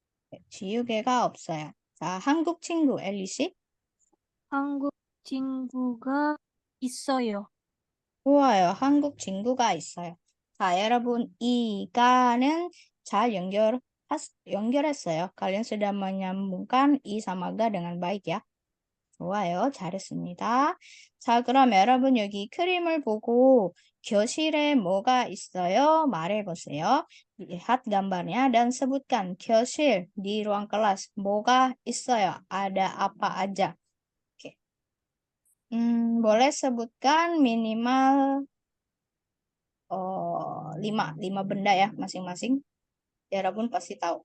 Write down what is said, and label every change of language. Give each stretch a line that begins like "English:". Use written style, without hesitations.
Korean: 네, 지우개가 없어요. 자, 한국 친구 엘리씨. 한국 친구가 있어요. 좋아요. 한국 친구가 있어요. 자, 여러분 이가는 잘 연결했어요.
Indonesian: kalian sudah menyambungkan i sama ga dengan baik ya.
Korean: 좋아요. 잘했습니다. 자, 그럼 여러분 여기 그림을 보고 교실에 뭐가 있어요? 말해보세요.
Indonesian: Lihat gambarnya dan sebutkan 교실 di ruang kelas.
Korean: 뭐가 있어요?
Indonesian: Ada apa aja? Oke. boleh sebutkan minimal 5 benda ya masing-masing. Ya, Rabun pasti tahu.